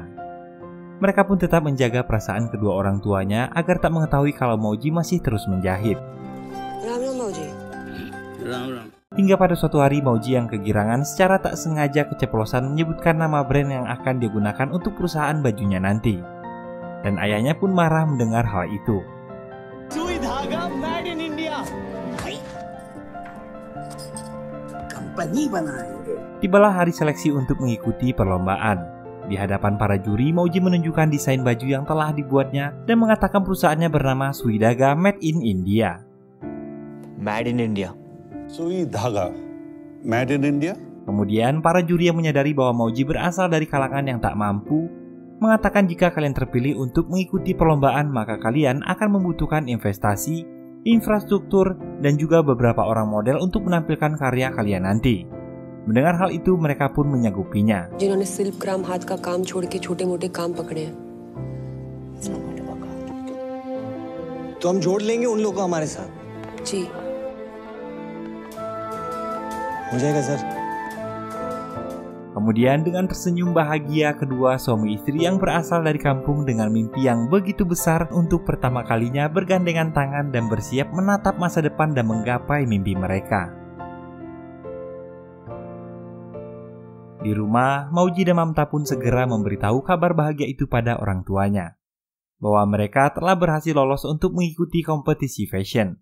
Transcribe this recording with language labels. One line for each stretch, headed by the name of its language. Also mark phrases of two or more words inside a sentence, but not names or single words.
Indonesian: Mereka pun tetap menjaga perasaan kedua orang tuanya agar tak mengetahui kalau Mauji masih terus menjahit. Hingga pada suatu hari Mauji yang kegirangan secara tak sengaja keceplosan menyebutkan nama brand yang akan digunakan untuk perusahaan bajunya nanti. Dan ayahnya pun marah mendengar hal itu. Sui Dhaga made in India. Tibalah hari seleksi untuk mengikuti perlombaan. Di hadapan para juri, Mauji menunjukkan desain baju yang telah dibuatnya dan mengatakan perusahaannya bernama Sui Dhaga Made in India. Made in India. Sui Dhaga Made in India. Kemudian para juri yang menyadari bahwa Mauji berasal dari kalangan yang tak mampu, mengatakan jika kalian terpilih untuk mengikuti perlombaan maka kalian akan membutuhkan investasi, infrastruktur, dan juga beberapa orang model untuk menampilkan karya kalian nanti. Mendengar hal itu, mereka pun menyanggupinya.
Hindi: जिन्होंने शिल्पग्राम हाथ का काम छोड़ के छोटे-मोटे काम पकड़े हैं। तो हम जोड़ लेंगे उन लोगों को हमारे साथ. जी। हो जाएगा सर.
Indonesian: Kemudian dengan tersenyum bahagia, kedua suami istri yang berasal dari kampung dengan mimpi yang begitu besar untuk pertama kalinya bergandengan tangan dan bersiap menatap masa depan dan menggapai mimpi mereka. Di rumah, Mauji dan Mamta pun segera memberitahu kabar bahagia itu pada orang tuanya, bahwa mereka telah berhasil lolos untuk mengikuti kompetisi fashion.